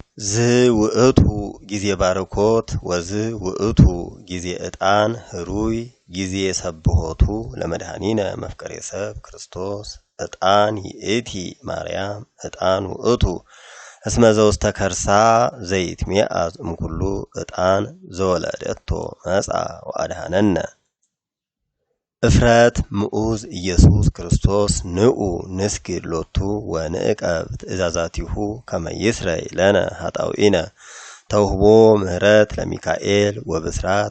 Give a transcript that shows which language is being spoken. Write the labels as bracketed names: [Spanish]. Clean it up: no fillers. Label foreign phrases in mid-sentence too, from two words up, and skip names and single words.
[Geez] ዝ ውእቱ ጊዜ ባርኮት ወዝ ውእቱ ጊዜ ዕጣን ህሩይ ጊዜ ሰብሖቱ ለመድኃኒነ መፍቀሬ ሰብ ክርስቶስ ዕጣን ይእቲ ማርያም ዕጣን ውእቱ እስመ ዘውስተ ከርሳ ዘይትሜአዝ እምኩሉ ዕጣን ዘወለደቶ መጻ ወአድኀነነ እፍረት ምዑዝ ኢየሱስ ክርስቶስ ንዑ ንስግድ ሎቱ ወንዕቀብ ትእዛዛቲሁ ከመ ይስረይ ለነ ኃጣውኢነ ተውህቦ ምህረት ለሚካኤል ወብስራት